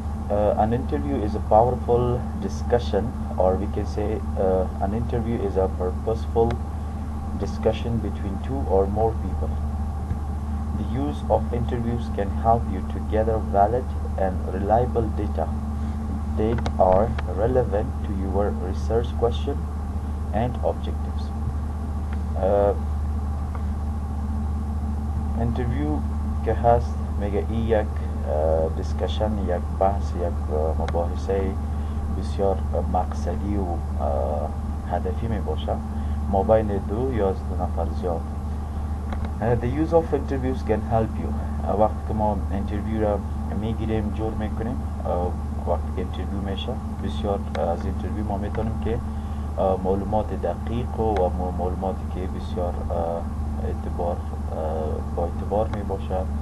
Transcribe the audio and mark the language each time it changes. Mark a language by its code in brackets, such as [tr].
[en] An interview is a powerful discussion, or we can say an interview is a purposeful discussion between two or more people. The use of interviews can help you to gather valid and reliable data that are relevant to your research question and objectives. [fa] interview که هست میگه این یک دیسکشن، یک بحث، یک مباحثه بسیار مقصدی و هدفی می باشه ما بین دو یا از دو نفر زیاد. [en] The use of interviews can help you. [fa] وقتی که ما انترویو را میگیریم جور میکنیم، وقتی که انترویو میشه بسیار از انترویو ما میتونیم که معلومات دقیق و معلوماتی که بسیار با اعتبار می باشه